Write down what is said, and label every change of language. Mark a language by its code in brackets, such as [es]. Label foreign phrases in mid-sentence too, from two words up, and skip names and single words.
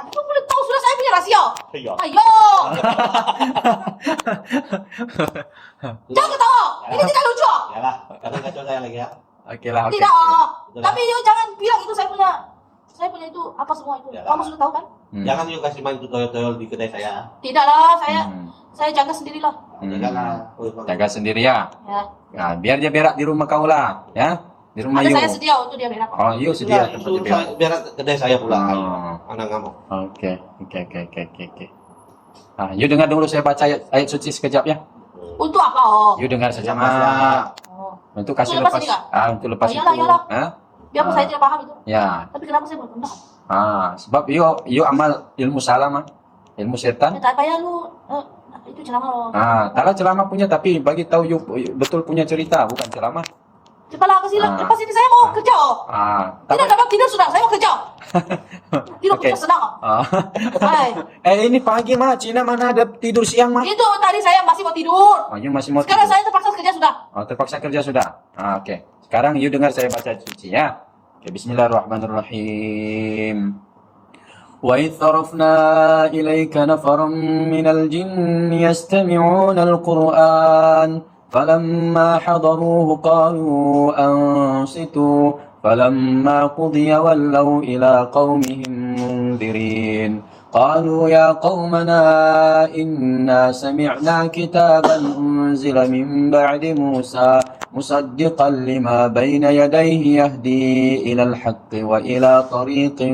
[ms] Lu boleh tahu sudah saya punya rahasia. Iya. Ayo. Jangan ketawa. Ini tidak lucu. Yalah, kadang kacau saya lagi ya. Oke lah, oke. Tidak oh. Betul. Tapi you jangan bilang itu saya punya itu apa semua itu. Ya. Kamu sudah tahu kan? Jangan you kasih main itu toyol-toyol di kedai saya. Tidak lah, saya jaga sendiri lah. Janganlah. Jaga sendiri ya. Ya. Nah, biar dia berak di rumah kau lah, ya. Di rumah Ada you. saya sedia untuk dia berak. Oh, you sedia Sudah, tempat itu dia berak. biar kedai saya pula. Oh. Anak kamu. Oke. Nah, you dengar dulu saya baca ayat suci sekejap ya. Untuk apa oh? You dengar saja Lepas lah. mah. Oh. Untuk kasih Untuk lepas lepas. ini kah? Untuk lepas Oh, itu. iyalah, iyalah. Hah? Biarpun saya tidak paham itu. Ya. Tapi kenapa saya boleh tentang? Sebab you amal ilmu salah mah. Ilmu setan. Tak payah lu itu ceramah lo. Taklah ceramah punya, tapi bagi tahu you betul punya cerita, bukan ceramah. Cepatlah kasih lepas ini saya mau kerja oh. Tidak dapat tidur sudah, saya mau kerja. Tidur Oke. kerja senang oh. Hai. Ini pagi mah, Cina mana ada tidur siang mah? Itu tadi saya masih mau tidur. You masih mau Sekarang tidur. saya terpaksa kerja sudah. Terpaksa kerja sudah. Oke. Sekarang you dengar saya baca suci ya. Oke, [ar] بسم الله الرحمن الرحيم. وإذ صرفنا إليك نفرا من الجن يستمعون القرآن فلما حضروه قالوا أنصتوا فلما قضي ولوا إلى قومهم منذرين قالوا يا قومنا إنا سمعنا كتابا أنزل من بعد موسى مصدقا لما بين يديه يهدي إلى الحق وإلى طريق